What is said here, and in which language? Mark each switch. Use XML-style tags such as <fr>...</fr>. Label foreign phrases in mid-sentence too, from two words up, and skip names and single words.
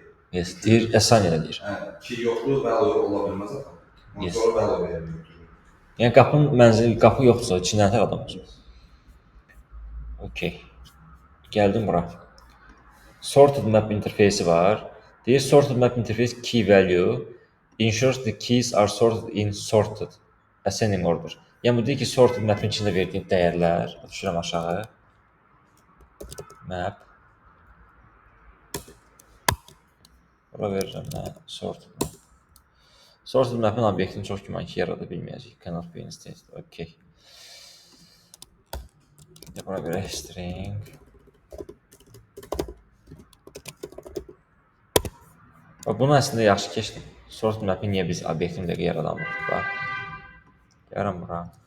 <az>Yes, deyir, əsan elə deyir. Hə, ki yoxdur, value ola bilməz axı. Ondan Yes. sonra value verir. Yəni qapının mənzili, qapı yoxdursa, içindən tər adam olsun. Okay. Gəldim bura.</az> <en>Sorted map</en> <az>interfeysi var. Deyir</az> <en>sorted map interface key value ensures the keys are sorted in sorted ascending order.</en> <az>Yəni bu deyir ki,</az> <en>sorted mapin</en> <az>içində verdiyin dəyərlər, düşürəm aşağı. Map. Bura verirəm nə?</az> <en>Sorted map. Sorted mapin</en> <az>obyektini çox güman ki, yarada bilməyəcək.</az> <en>Cannot be instated. Okay.</en> <az>Bura verək string. Bunu əslində yaxşı keçdim.</az> <en>Sorted map'i</en> <az>niyə biz obyektini dəqiq yaradamırıq? Bax. Gəlirəm bura.</az>